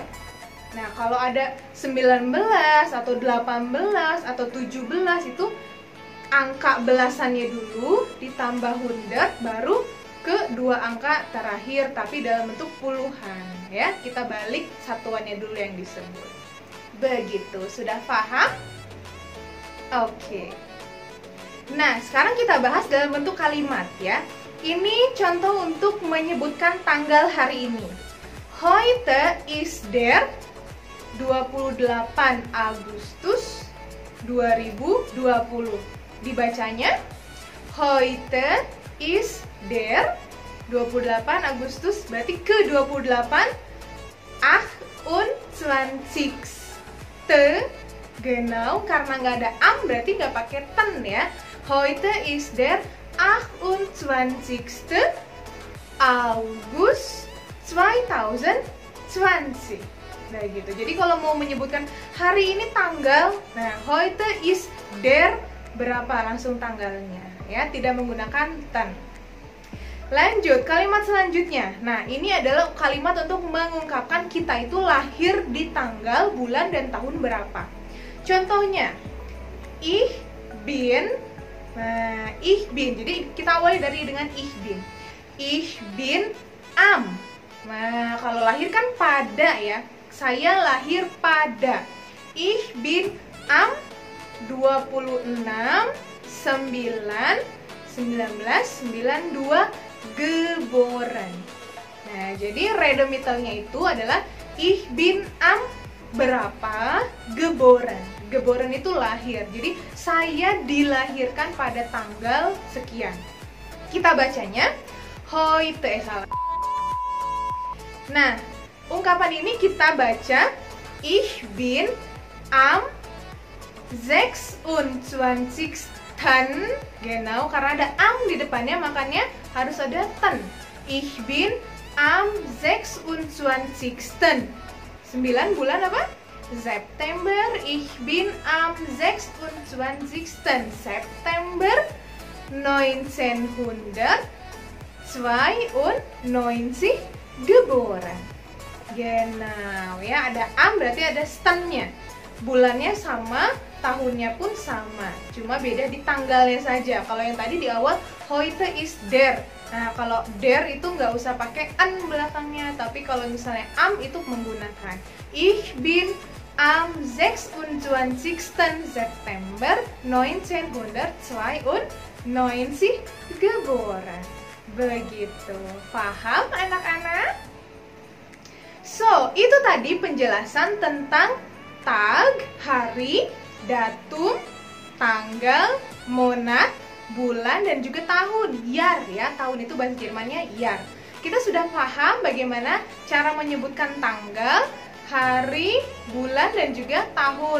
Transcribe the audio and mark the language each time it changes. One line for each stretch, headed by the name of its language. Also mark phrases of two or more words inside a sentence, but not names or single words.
Indonesian: Nah kalau ada 19 atau 18 atau 17 itu angka belasannya dulu ditambah 100 baru ke dua angka terakhir tapi dalam bentuk puluhan ya. Kita balik satuannya dulu yang disebut. Begitu, sudah paham? Oke. Nah, sekarang kita bahas dalam bentuk kalimat ya. Ini contoh untuk menyebutkan tanggal hari ini.
German: Heute ist der 28 Agustus 2020.
Indonesian: Dibacanya
German: heute ist der
Indonesian: 28 Agustus berarti ke-28 28. Genau, karena nggak ada am berarti nggak pakai ten ya.
German: Heute ist der 28. August 2020.
Indonesian: Nah gitu. Jadi kalau mau menyebutkan hari ini tanggal, nah
German: heute ist der
Indonesian: berapa, langsung tanggalnya ya, tidak menggunakan ten. Lanjut, kalimat selanjutnya. Nah, ini adalah kalimat untuk mengungkapkan kita itu lahir di tanggal, bulan, dan tahun berapa. Contohnya,
German: ich bin. Nah, ich bin.
Indonesian: Jadi kita awali dengan
German: ich bin. Ich bin am.
Indonesian: Nah, kalau lahir kan pada ya. Saya lahir pada.
German: Ich bin am 26/9/1992 geboren.
Indonesian: Nah, jadi Redemitelnya itu adalah
German: ich bin am
Indonesian: berapa geboren. Geboren itu lahir. Jadi saya dilahirkan pada tanggal sekian. Kita bacanya heute, salah. Nah, ungkapan ini kita baca
German: ich bin am
Indonesian: 26. Genau, karena ada am di depannya makanya harus ada ten.
German: Ich bin am 26.
Indonesian: 9 bulan apa? September.
German: Ich bin am 26. September 1992 geboren.
Indonesian: Genau ya, ada am berarti ada stennya. Bulannya sama, tahunnya pun sama, cuma beda di tanggalnya saja. Kalau yang tadi di awal
German: heute ist der.
Indonesian: Nah, kalau der itu nggak usah pakai an belakangnya, tapi kalau misalnya am itu menggunakan.
German: Ich bin am 26. September 1992 geboren.
Indonesian: Begitu. Paham anak-anak? So, itu tadi penjelasan tentang tag, hari, datum, tanggal, monat, bulan, dan juga tahun. Jahr ya, tahun itu bahasa Jermannya Jahr. Kita sudah paham bagaimana cara menyebutkan tanggal, hari, bulan, dan juga tahun.